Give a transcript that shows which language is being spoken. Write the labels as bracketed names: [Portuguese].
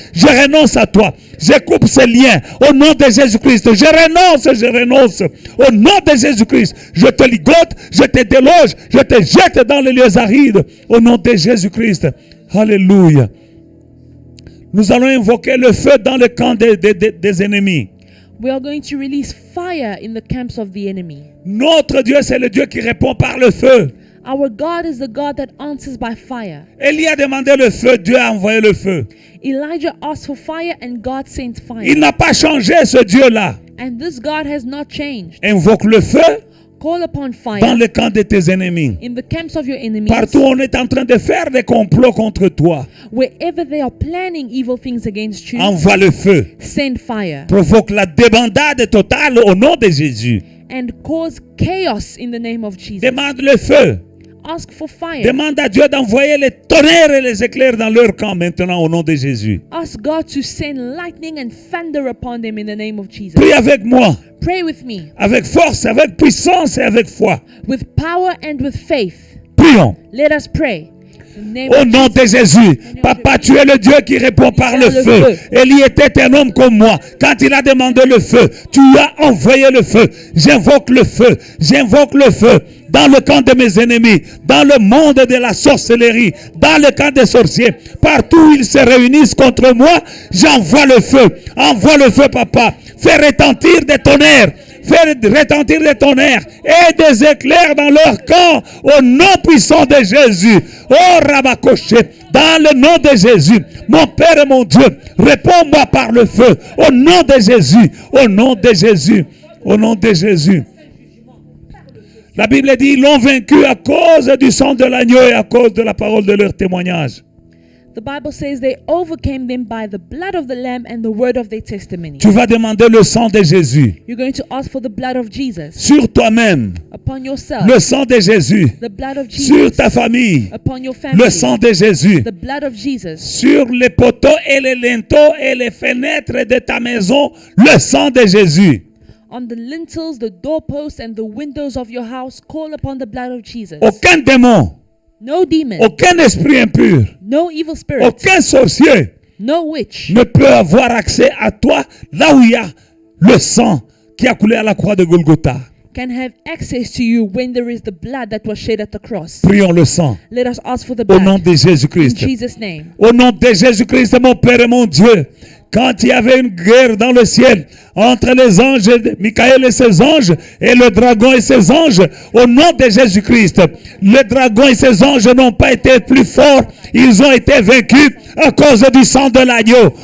[French] Je renonce à toi. Je coupe ces liens. Au nom de Jésus-Christ, je renonce. Au nom de Jésus-Christ, je te ligote, je te déloge, je te jette dans les lieux arides. Au nom de Jésus-Christ. Alléluia. Nous allons invoquer le feu dans le camp des ennemis. [English] We are going to release fire in the camps of the enemy. [French] Notre Dieu, c'est le Dieu qui répond par le feu. [English] Our God is the God that answers by fire. [French] Élie a demandé le feu, Dieu a envoyé le feu. [English] Elijah asked for fire and God sent fire. [French] Il n'a pas changé, ce Dieu-là. [English] And this God has not changed. [French] Invoque le feu [English] Call upon fire [French] dans le camp de tes ennemis. [English] in the camps of your enemies. [French] Partout on est en train de faire des complots contre toi. [English] Wherever they are planning evil things against you, [French] Envoie le feu. [English] send fire [French] Provoque la débandade totale au nom de Jésus. [English] and cause chaos in the name of Jesus. [French] Demande le feu. [English] Ask for fire. [French] Demande à Dieu d'envoyer les tonnerres et les éclairs dans leur camp maintenant au nom de Jésus. [English] Ask God to send lightning and thunder upon them in the name of Jesus. [French] Prie avec moi, [English] Pray with me [French] avec force, avec puissance et avec foi. [English] with power and with faith. [French] Prions. [English] Let us pray. In the name [French] Au [English] of [French] nom de Jésus, Papa, tu es le Dieu qui répond par le feu. Élie était un homme comme moi. Quand il a demandé le feu, tu as envoyé le feu. J'invoque le feu. J'invoque le feu dans le camp de mes ennemis, dans le monde de la sorcellerie, dans le camp des sorciers. Partout où ils se réunissent contre moi, j'envoie le feu. Envoie le feu, Papa. Fais retentir des tonnerres. Faire retentir des tonnerres et des éclairs dans leur camp au nom puissant de Jésus. Oh Rabakoché, dans le nom de Jésus, mon Père et mon Dieu, réponds-moi par le feu. Au nom de Jésus, au nom de Jésus, au nom de Jésus. La Bible dit, ils l'ont vaincu à cause du sang de l'agneau et à cause de la parole de leur témoignage. [English] The Bible says they overcame them by the blood of the Lamb and the word of their testimony. [French] Tu vas demander le sang de Jésus [English] You're going to ask for the blood of Jesus [French] sur toi-même, [English] upon yourself, [French] le sang de Jésus [English] the blood of [French] sur [English] Jesus [French] ta famille, [English] upon your family, [French] le sang de Jésus [English] the blood of Jesus [French] sur les poteaux et les linteaux et les fenêtres de ta maison, le sang de Jésus. [English] on the lintels, the doorposts, and the windows of your house. Call upon the blood of Jesus. [French] Aucun démon, [English] No demon, [French] aucun esprit impur, [English] no evil spirit, [French] aucun sorcier [English] no witch [French] ne peut avoir accès à toi là où il y a le sang qui a coulé à la croix de Golgotha. [English] can have access to you when there is the blood that was shed at the cross. [French] Prions le sang [English] Let us ask for the [French] au nom [English] blood [French] de [English] in [French] Jésus-Christ. [English] Jesus' name. [French] Au nom de Jésus-Christ, mon Père et mon Dieu, quand il y avait une guerre dans le ciel entre les anges, Michael et ses anges, et le dragon et ses anges, au nom de Jésus-Christ, le dragon et ses anges n'ont pas été plus forts, ils ont été vaincus à cause du sang de l'agneau.